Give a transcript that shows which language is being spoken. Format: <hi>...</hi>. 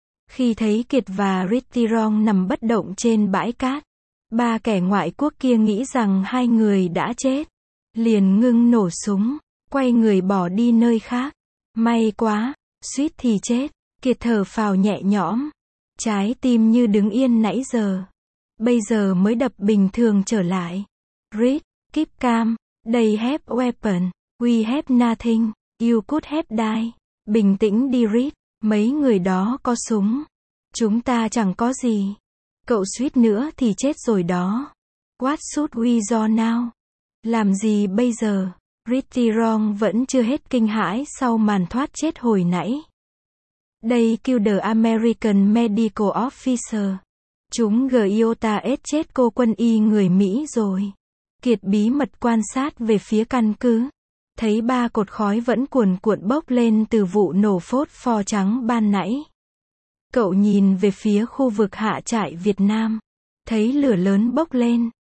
<vi>Khi thấy Kiệt và Pretty Wrong nằm bất động trên bãi cát, ba kẻ ngoại quốc kia nghĩ rằng hai người đã chết, liền ngưng nổ súng, quay người bỏ đi nơi khác. May quá, suýt thì chết, Kiệt thở phào nhẹ nhõm, trái tim như đứng yên nãy giờ, bây giờ mới đập bình thường trở lại.</vi> <en>Reed, keep calm, they have weapon, we have nothing, you could have died.</en> <vi>Bình tĩnh đi Reed, mấy người đó có súng, chúng ta chẳng có gì. Cậu suýt nữa thì chết rồi đó.</vi> <en>What should we do now?</en> <vi>Làm gì bây giờ? Pretty Wrong vẫn chưa hết kinh hãi sau màn thoát chết hồi nãy.</vi> <en>They killed the American medical officer.</en> <vi>Chúng Giota ép chết cô quân y người Mỹ rồi. Kiệt bí mật quan sát về phía căn cứ, thấy ba cột khói vẫn cuồn cuộn bốc lên từ vụ nổ phốt pho trắng ban nãy. Cậu nhìn về phía khu vực hạ trại Việt Nam, thấy lửa lớn bốc lên.</vi>